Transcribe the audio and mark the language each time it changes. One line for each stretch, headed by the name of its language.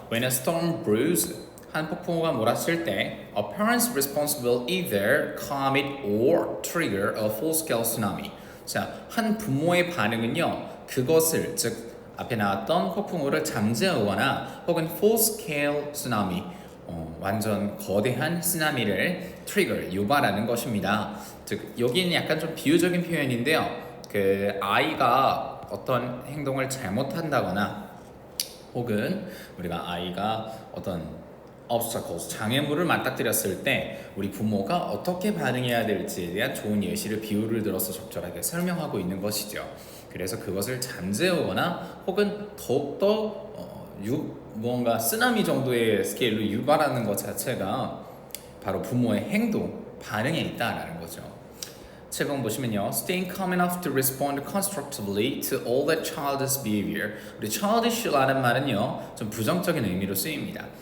English: When a storm brews
Korean: 한 폭풍우가 몰아칠 때
English: a parent's response will either calm it or trigger a full-scale tsunami.
Korean: 자, 한 부모의 반응은요. 그것을 즉 앞에 나왔던 폭풍우를 잠재우거나 혹은 full-scale tsunami 완전 거대한 쓰나미를 trigger 유발하는 것입니다. 즉 여기는 약간 좀 비유적인 표현인데요. 그 아이가 어떤 행동을 잘못한다거나 혹은 우리가 아이가 어떤 obstacles, 장애물을 맞닥뜨렸을 때 우리 부모가 어떻게 반응해야 될지에 대한 좋은 예시를 비유를 들어서 적절하게 설명하고 있는 것이죠. 그래서 그것을 잠재우거나 혹은 더욱더 무언가 쓰나미 정도의 스케일로 유발하는 것 자체가 바로 부모의 행동, 반응에 있다라는 거죠. 7번 보시면요.
English: Staying calm enough to respond constructively to all that childish behavior.
Korean: 우리 childish라는 말은요. 좀 부정적인 의미로 쓰입니다.